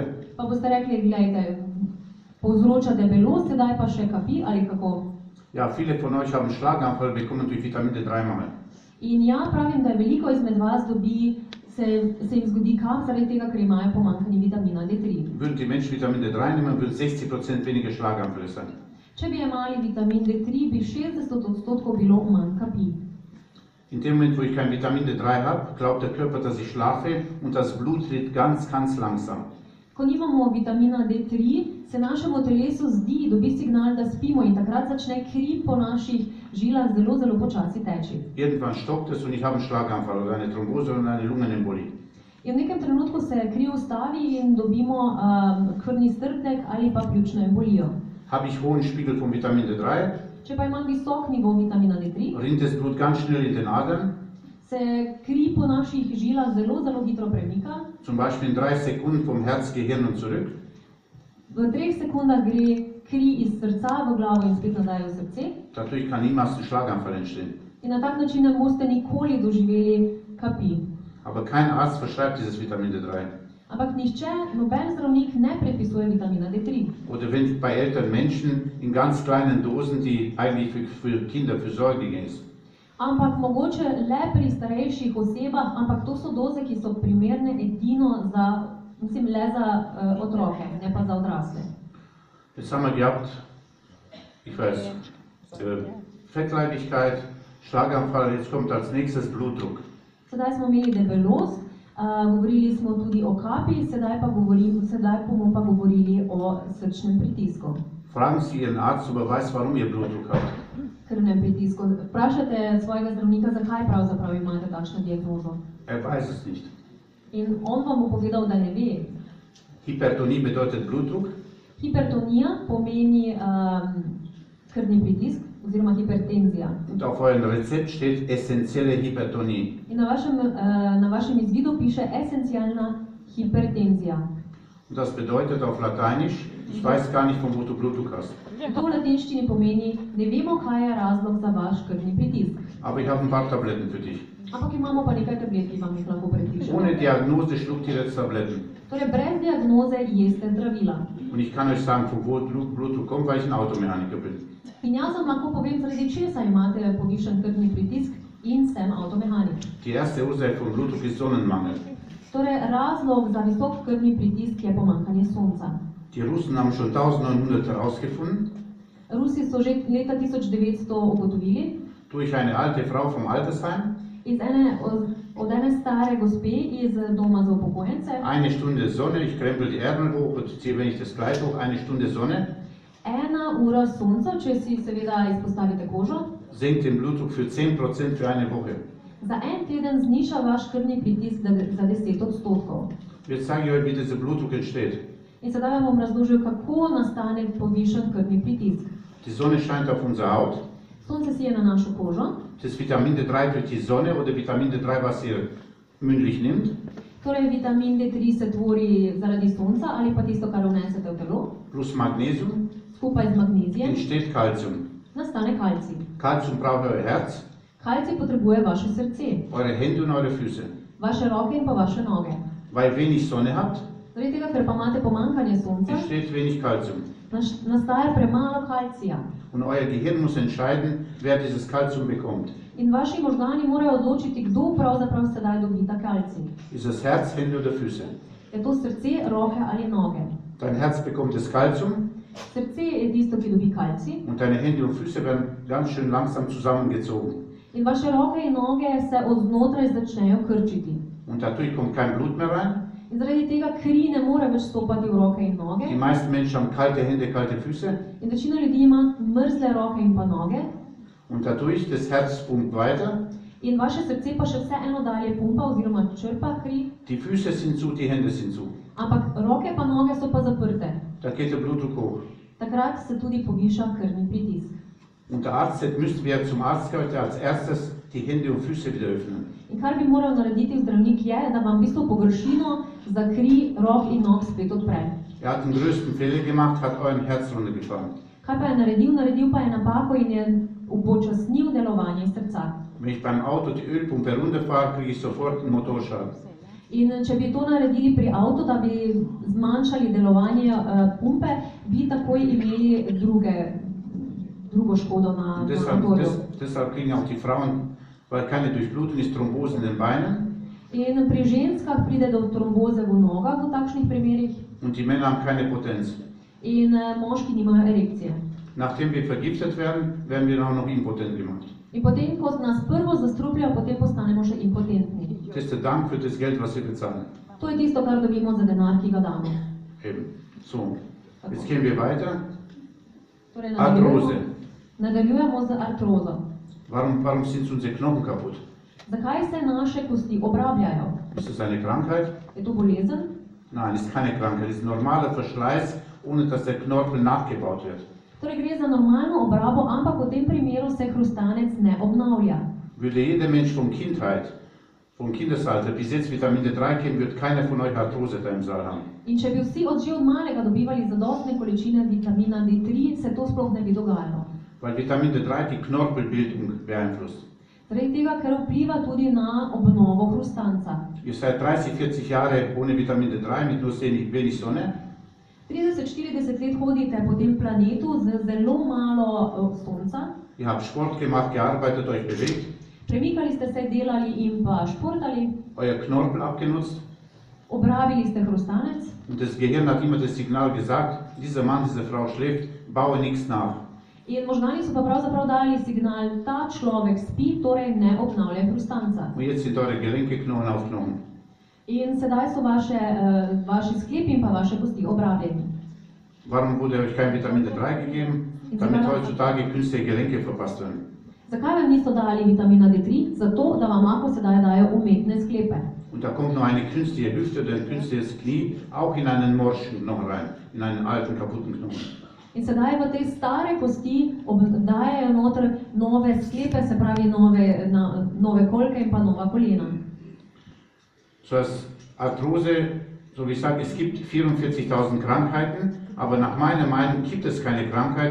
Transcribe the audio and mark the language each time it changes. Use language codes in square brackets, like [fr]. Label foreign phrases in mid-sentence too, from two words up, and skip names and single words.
[sl] Pa boste rekli, gledajte, povzroča debelost, sedaj pa še kapi ali kako? [de] Ja, viele von euch haben Schlaganfall bekommen durch Vitamin D3-Mangel. [sl] In ja, pravim, da veliko izmed vas se jim zgodi kap zaradi tega, ker imajo pomanjkanje vitamina D3. [de] Würden die Menschen Vitamin D3 nehmen, würden 60% weniger Schlaganfälle sein. [sl] Če bi jemali vitamin D3, bi 60% bilo manj kapi. [de] In dem Moment, wo ich kein Vitamin D3 habe, glaubt der Körper, dass ich schlafe und das Blut tritt ganz, ganz langsam. [sl] Ko nimamo vitamina D3, se našemu telesu zdi, dobi signal, da spimo in takrat začne kri po naših žilah zelo, zelo počasi teči. [de] Irgendwann stockt es und ich habe einen Schlaganfall oder eine Thrombose oder eine Lungenembolie. [sl] In v nekem trenutku se kri ustavi in dobimo krvni strdek ali pa pljučno embolijo. [de] Habe ich hohen Spiegel von Vitamin D3, [sl] Če pa imam visok nivo vitamina D3, [de] rinnt das Blut ganz schnell in den Adern. [sl] se kri po naših žilah zelo, zelo hitro premika. [de] Zum Beispiel in 3 Sekunden vom Herz, Gehirn und zurück. [sl] V 3 sekundah gre kri iz srca v glavo in spet nazaj v srce. [de] Dadurch kann niemals ein Schlaganfall entstehen. [sl] In na tak način ne boste nikoli doživeli kapi. [de] Aber kein Arzt verschreibt dieses Vitamin D3. [sl] Ampak nihče, noben zdravnik ne predpisuje vitamina D3. [de] Oder wenn bei älteren Menschen in ganz kleinen Dosen, die eigentlich für Kinder für Säuglinge ist. [sl] Ampak mogoče le pri starejših osebah, ampak to so doze, ki so primerne edino za, le za otroke, ne pa za odrasle. [de] Jetzt haben wir gehabt, ich weiß, Fettleibigkeit, Schlaganfall, jetzt kommt als nächstes Blutdruck. [sl] Sedaj smo imeli debelost, govorili smo tudi o kapi, sedaj bomo pa govorili o srčnem pritisku. [de] Fragen Sie Ihren Arzt, ob er weiß, warum Ihr Blutdruck hat. [sl] Krvnem pritisku. Vprašate svojega zdravnika, zakaj pravzaprav imate takšno diagnozo. [de] Er weiß es nicht. [sl] In on vam bo povedal, da ne ve. [de] Hypertonie bedeutet Blutdruck. [sl] Hipertonija pomeni krvni pritisk oziroma hipertenzija. [de] Und auf eurem Rezept steht essentielle Hypertonie. [sl] In na vašem izvidu piše esencialna hipertenzija. [de] Und das bedeutet auf Lateinisch, ich weiß gar nicht, von wo du Blutdruck hast. [sl] To v latinščini pomeni, ne vemo, kaj je razlog za vaš krvni pritisk. [de] Aber ich habe ein paar Tabletten für dich. [sl] Ampak imamo pa nekaj tablet, ki vam jih lahko predpišemo. [de] Ohne Diagnose schluckt ihr jetzt Tabletten. [sl] Torej, brez diagnoze jeste zdravila. [de] Und ich kann euch sagen, von wo Blutdruck kommt, weil ich ein Automechaniker bin. [sl] In jaz vam lahko povem, zaradi česa imate povišen krvni pritisk in sem avtomehanik. [de] Die erste Ursache von Blutdruck ist Sonnenmangel. [sl] Torej, razlog za visok krvni pritisk je pomanjkanje sonca. [de] Die Russen haben schon 1900 herausgefunden, [sl] Rusi so že leta 1900 ugotovili, [de] durch eine alte Frau vom Altersheim, [sl] od ene stare gospe iz doma za upokojence, [de] 1 Stunde Sonne, ich krempel die Ärmel hoch und ziehe, wenn ich das Kleid hoch, 1 Stunde Sonne, [sl] 1 ura sonca, če si seveda izpostavite kožo, [de] senkt den Blutdruck für 10% für eine Woche. [sl] za en teden zniža vaš krvni pritisk za 10%. [de] Jetzt zeige ich euch, wie dieser Blutdruck entsteht. [sl] In sedaj vam bom razložil, kako nastane povišen krvni pritisk. [de] Die Sonne scheint auf unsere Haut. [sl] Sonce sije na našo kožo. [de] Das Vitamin D3 durch die Sonne oder Vitamin D3, was ihr mündlich nimmt, [sl] Torej, vitamin D3 se tvori zaradi sonca ali pa tisto, kar vnesete v telo, [de] plus Magnesium, [sl] skupaj z magnezijem, [de] entsteht Calcium. [sl] nastane kalcij. [de] Calcium braucht euer Herz, [sl] Kalcij potrebuje vaše srce, [de] eure Hände und eure Füße. [sl] vaše roke in pa vaše noge. [de] Weil wenig Sonne habt, [sl] Zaradi tega, ker pa imate pomanjkanje sonca, [de] entsteht wenig Calcium. [sl] nastaja premalo kalcija. [de] Und euer Gehirn muss entscheiden, wer dieses Calcium bekommt. [sl] In vaši možgani morajo odločiti, kdo pravzaprav sedaj dobi ta kalcij. [de] Ist es Herz, Hände oder Füße? [sl] Je to srce, roke ali noge. [de] Dein Herz bekommt das Calcium [sl] Srce je tisto, ki dobi kalcij, [de] und deine Hände und Füße werden ganz schön langsam zusammengezogen. [sl] in vaše roke in noge se od znotraj začnejo krčiti. [de] Und dadurch kommt kein Blut mehr rein. [sl] In zaradi tega kri ne more več stopati v roke in noge. [de] Die meisten Menschen haben kalte Hände, kalte Füße. [sl] In večina ljudi ima mrzle roke in pa noge. [de] Und dadurch das Herz pumpt weiter. [sl] In vaše srce pa še vseeno dalje pumpa oziroma črpa kri. [de] Die Füße sind zu, die Hände sind zu. [sl] Ampak roke pa noge so pa zaprte. [de] Da geht der Blutdruck hoch. [sl] Takrat se tudi poviša krvni pritisk. [de] Und der Arzt, jetzt müsste wer zum Arzt gehört, der als erstes die Hände und Füße wieder öffnen. [sl] In kar bi moral narediti zdravnik je, da vam v bistvu površino za kri, rok in nog spet odpre. [de] Er hat den größten Fehler gemacht, hat euren Herz runtergefahren. [sl] Kaj pa je naredil? Naredil pa je napako in je upočasnil delovanje srca. [de] Wenn ich beim Auto die Ölpumpe runterfahre, kriege ich sofort einen Motorschaden. [sl] In če bi to naredili pri avtu, da bi zmanjšali delovanje pumpe, bi takoj imeli drugo škodo na motorju. [de] Deshalb kriegen auch die Frauen, weil keine Durchblutung ist, Thrombose in den Beinen. [sl] In pri ženskah pride do tromboze v nogah v takšnih primerih. [de] Und die Männer haben keine Potenz. [sl] In moški nimajo erekcije. [de] Nachdem wir vergiftet werden, werden wir auch noch impotent gemacht. [sl] In potem, ko nas prvo zastrupljajo, potem postanemo še impotentni. [de] Das ist der Dank für das Geld, was wir bezahlen. [sl] To je tisto, kar dobimo za denar, ki ga damo. [de] Eben. So, jetzt gehen wir weiter. [sl] Torej, Artrose. Nadaljujemo z artrozo. [de] Warum sind unsere Knochen kaputt? [sl] Zakaj se naše kosti obrabljajo? [de] Ist das eine Krankheit? [sl] Je to bolezen? [de] Nein, ist keine Krankheit. Es ist normaler Verschleiß, ohne dass der Knorpel nachgebaut wird. [sl] Torej gre za normalno obrabo, ampak v tem primeru se hrustanec ne obnavlja. [de] Würde jeder Mensch von Kindheit Vom Kindesalter bis jetzt Vitamin D3 geben, wird keiner von euch Arthrose da im Saal haben. [sl] In če bi vsi že od malega dobivali zadostne količine vitamina D3, se to sploh ne bi dogajalo. [de] Weil Vitamin D3 die Knorpelbildung beeinflusst. [sl] Zaradi tega, ker vpliva tudi na obnovo hrustanca. [de] Ihr seid 30-40 Jahre ohne Vitamin D3 mit nur wenig Sonne. [sl] 30-40 let hodite po tem planetu z zelo malo sonca. [de] Ihr habt Sport gemacht, gearbeitet, euch bewegt. [sl] Premikali ste se, delali in pa športali. [de] Euer Knorpel abgenutzt. [sl] Obrabili ste hrustanec. [de] Und das Gehirn hat immer das Signal gesagt, dieser Mann, diese Frau schläft, baue nichts nach. [sl] In možgani so pa pravzaprav dali signal, ta človek spi, torej ne obnavlja hrustanca. [de] Und jetzt sind eure Gelenke Knochen auf Knochen. [sl] In sedaj so vaši sklepi in pa vaše kosti obrabljeni. [de] Warum wurde euch kein Vitamin D3 gegeben? Damit heutzutage künstliche Gelenke verpasst werden. [sl] Zakaj vam niso dali vitamina D3? Zato, da vam lahko sedaj dajo umetne sklepe. [de] Und da kommt noch eine künstliche Hüfte oder ein künstliches Knie auch in einen morschen Knochen rein, in einen alten, kaputten Knochen. [sl] In sedaj v te stare kosti dajejo noter nove sklepe, se pravi nove kolke in pa nova kolena. [de] So als Arthrose, so wie ich sage, es gibt 44.000 Krankheiten, aber nach meiner Meinung gibt es keine Krankheit.